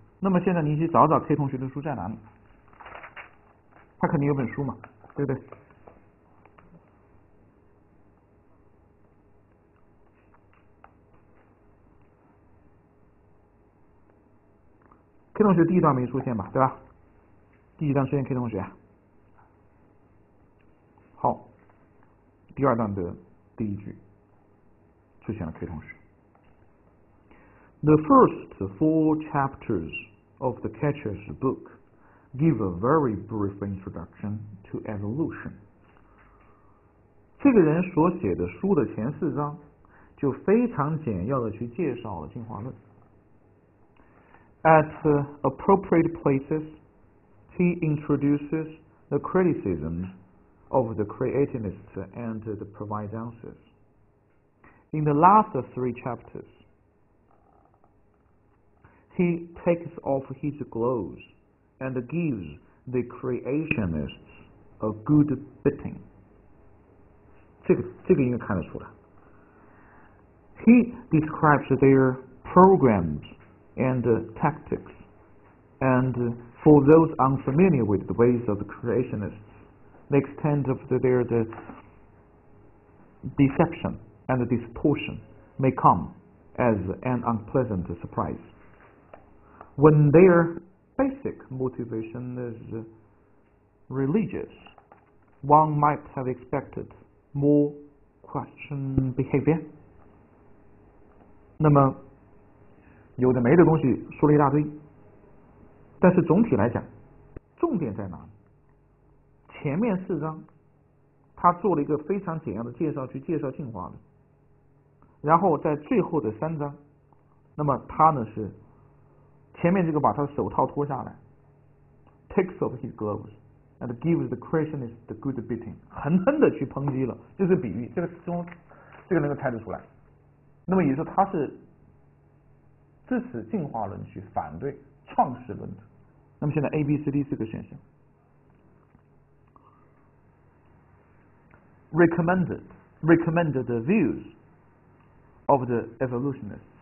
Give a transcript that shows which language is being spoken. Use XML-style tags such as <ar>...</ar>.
<zh>那么现在你去找找 K 同学的书在哪里？他肯定有本书嘛，对不对？K 同学第一段没出现吧，对吧？第一段出现 K 同学。好，第二段的第一句出现了 K 同学。</zh> <en>The first 4 chapters of the Catcher's book give a very brief introduction to evolution.</en> <zh>这个人所写的书的前4章就非常简要的去介绍了进化论。</zh> <en>At appropriate places, he introduces the criticisms of the creationists and provides answers. In the last 3 chapters, he takes off his clothes and gives the creationists a good beating.</en> <zh>这个应该看得出来。</zh> <en>He describes their programs and tactics, and for those unfamiliar with the ways of the creationists, the extent of their deception and distortion may come as an unpleasant surprise. When their basic motivation is religious, one might have expected more Christian behavior.</en> <zh>那么有的没的东西说了一大堆，但是总体来讲，重点在哪里？前面4章他做了一个非常简要的介绍，去介绍进化论，然后在最后的3章，那么他呢是前面这个把他的手套脱下来 ，</zh> <en>takes off his gloves and gives the creationists the good beating，</en> <zh>狠狠的去抨击了，这是比喻，这个能够猜得出来。那么也就是说他是支持进化论去反对创世论的。那么现在 A、B、C、D 4个选项</zh> <en>recommended the views of the evolutionists。</en>